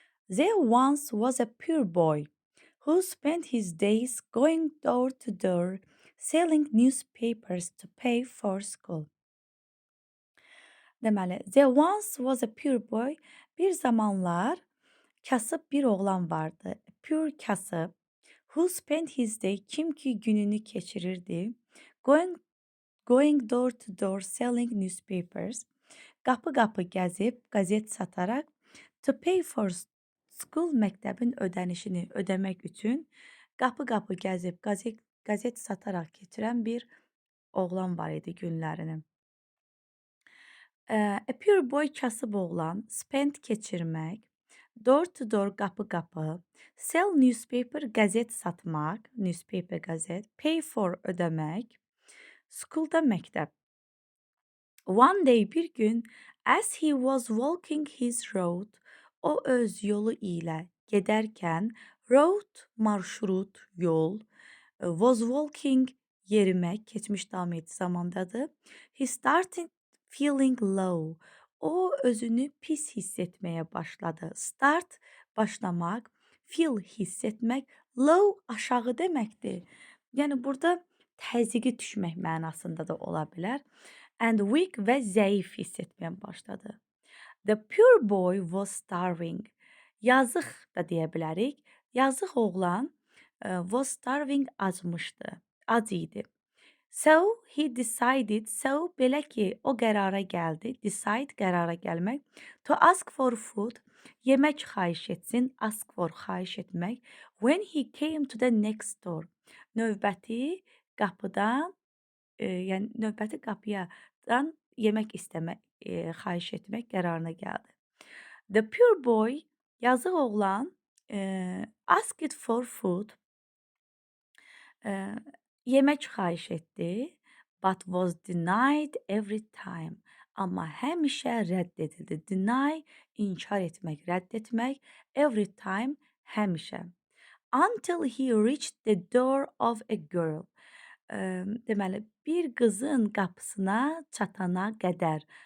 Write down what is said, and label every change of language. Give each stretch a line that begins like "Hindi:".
English: There once was a poor boy who spent his days going door to door selling newspapers to pay for school.
Azerbaijani: Deməli,
English: there once was a poor boy.
Azerbaijani: Bir zamanlar kasıb bir oğlan vardı.
English: Poor
Azerbaijani: kasıb.
English: Who spent his day,
Azerbaijani: kim ki gününü keçirirdi.
English: Going door to door selling newspapers.
Azerbaijani: Qapı qapı gəzib, qəzet sataraq.
English: To pay for school,
Azerbaijani: məktəbin ödənişini ödəmək üçün qapı qapı gəzib, qəzet sataraq keçirən bir oğlan var idi günlərini.
English: A poor boy,
Azerbaijani: kasıb oğlan,
English: spend keçirmək, door to door, qapı qapı, sell newspaper, qəzet satmaq, newspaper qəzet, pay for ödəmək, schoolda məktəb. One day,
Azerbaijani: bir gün,
English: as he was walking his road,
Azerbaijani: o öz yolu ilə gedərkən, road, marşrut, yol, was walking, yerimək, keçmiş davam etdi zamandadır.
English: He started feeling low.
Azerbaijani: O özünü pis hiss etməyə başladı.
English: Start,
Azerbaijani: başlamaq, feel, hiss etmək, low, aşağı deməkdir. Yəni burada təzyiqi düşmək mənasında da ola bilər.
English: And weak
Azerbaijani: və zəif hiss etməyə başladı.
English: The poor boy was starving.
Azerbaijani: Yazıq da deyə bilərik. Yazıq oğlan
English: was starving,
Azerbaijani: acmışdı, ac idi.
English: So he decided,
Azerbaijani: so belə ki o qərara gəldi, decide qərara gəlmək,
English: to ask for food,
Azerbaijani: yemək xahiş etsin, ask for xahiş etmək,
English: when he came to the next door,
Azerbaijani: növbəti qapıdan, yəni növbəti qapıdan yemək istəmək, xahiş etmək qərarına gəldi.
English: The poor boy, yazıq oğlan, asked for food,
Azerbaijani: yemək xahiş etdi,
English: but was denied every time.
Azerbaijani: Amma həmişə rədd edildi.
English: Deny,
Azerbaijani: inkar etmək, rədd etmək.
English: Every time,
Azerbaijani: həmişə.
English: Until he reached the door of a girl.
Azerbaijani: Deməli, bir qızın qapısına çatana qədər.